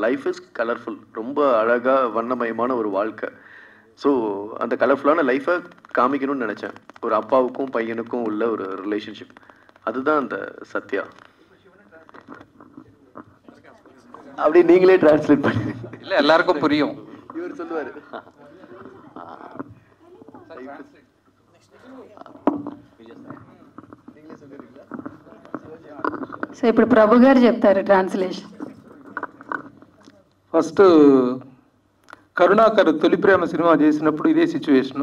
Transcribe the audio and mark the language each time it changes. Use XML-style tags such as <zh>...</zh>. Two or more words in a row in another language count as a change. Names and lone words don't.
<en>life is colorful,</en> <ta>ரொம்ப அழகாக வண்ணமயமான ஒரு வாழ்க்கை. ஸோ அந்த கலர்ஃபுல்லான லைஃப்பை காமிக்கணும்னு நினச்சேன், ஒரு அப்பாவுக்கும் பையனுக்கும் உள்ள ஒரு ரிலேஷன்ஷிப். அதுதான் அந்த சத்யா. அப்படி நீங்களே டிரான்ஸ்லேட் பண்ணி இல்லை எல்லாருக்கும் புரியும். இவர் சொல்லுவார்.</ta> <te>సో ఇప్పుడు ప్రభు గారు చెప్తారు ట్రాన్స్లేషన్. ఫస్ట్ కరుణాకర్ తొలి ప్రేమ సినిమా చేసినప్పుడు ఇదే సిచ్యువేషను.</te>